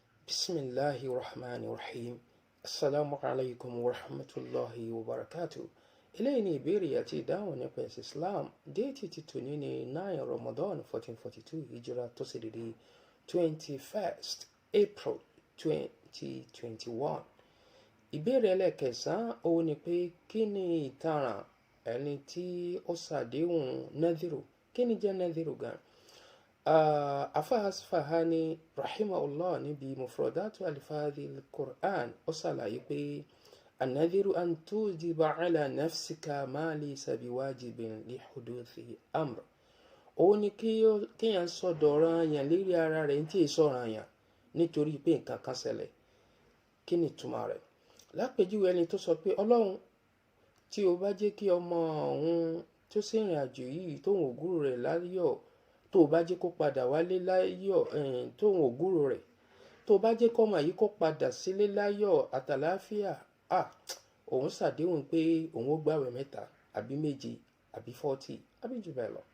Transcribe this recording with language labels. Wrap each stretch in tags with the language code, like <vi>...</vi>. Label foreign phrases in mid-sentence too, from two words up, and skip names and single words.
<ar>بسم الله الرحمن الرحيم السلام عليكم ورحمة الله وبركاته.</ar> <yo>Eléyìí ni ìbéèrè àti ìdáhùn nípa ẹ̀sìn Islam. Déètì ti tòní ní 9 Ramadan 1442 Hijra tó sì dédé 21st April 2021. Ìbéèrè ẹlẹ́kẹsàn-án òun ni pé kí ni ìtaràn ẹni tí ó ṣàdéhùn nadhiru? Kí ni jẹ́ nadhiru gan? Afa Asfahani rahimahullah níbi mufradatu alifadhi al-Qur'an ó ṣàlàyé pé</yo> <ar>النذر أن توجب على نفسك ما ليس بواجب لحدوث أمر.</ar> <yo>Òun ni kéèyàn sọ̀dọ̀ ọ̀ranyàn lérí ara rẹ̀ tí èso ọ̀ranyàn nítorí pé nǹkan kan ṣẹlẹ̀. Kí ni ìtumọ̀ rẹ̀? Lápèjúwe ẹni tó sọ pé Ọlọ́run, tí o bá jẹ́ kí ọmọ òun tó ṣèrìn àjò yìí tóun ògúrò rẹ̀ láyọ̀, tó o bá jẹ́ kó padà wálé láyọ̀, tóun ògúrò rẹ̀, tó o bá jẹ́ kọ́mọ yìí kó padà sílé láyọ̀ àtàláfíà, òun ṣàdéhùn pé òun ó gbààwẹ̀ 3 àbí 7 àbí 40 àbí jù bẹ́ẹ̀ lọ.</yo>